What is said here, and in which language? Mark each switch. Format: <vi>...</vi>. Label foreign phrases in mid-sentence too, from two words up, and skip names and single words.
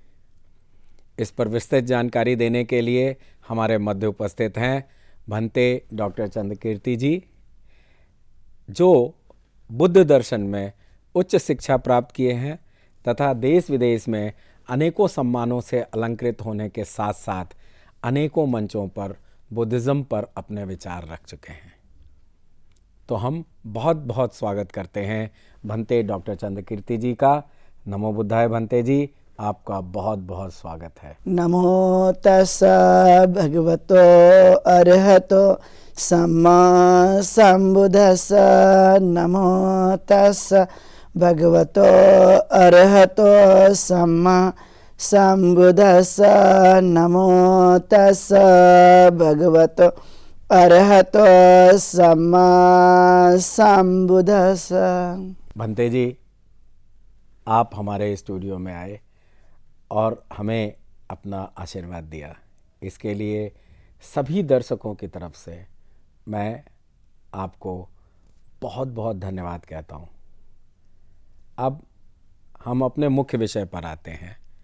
<hi>इस पर विस्तृत जानकारी देने के लिए हमारे मध्य उपस्थित हैं भंते डॉक्टर चंद्रकीर्ति जी, जो बुद्ध दर्शन में उच्च शिक्षा प्राप्त किए हैं तथा देश विदेश में अनेकों सम्मानों से अलंकृत होने के साथ साथ अनेकों मंचों पर बुद्धिज़्म पर अपने विचार रख चुके हैं। तो हम बहुत बहुत स्वागत करते हैं भंते डॉक्टर चंद्रकीर्ति जी का।</hi> <pi>नमो बुद्धाय</pi> <hi>भंते जी, आपका बहुत बहुत स्वागत है।</hi> <pi>नमो तस्सा भगवतो अरहतो सम्मा संबुद्धस्सा। नमो तस्सा भगवतो अरहतो सम्मा संबुद्धस्सा। नमो तस्सा भगवतो अरहतो सम्मा संबुद्धस्सा।</pi> <hi>भंते जी, आप हमारे स्टूडियो में आए और हमें अपना आशीर्वाद दिया, इसके लिए सभी दर्शकों की तरफ से मैं आपको बहुत बहुत धन्यवाद कहता हूँ। अब हम अपने मुख्य विषय पर आते हैं।</hi>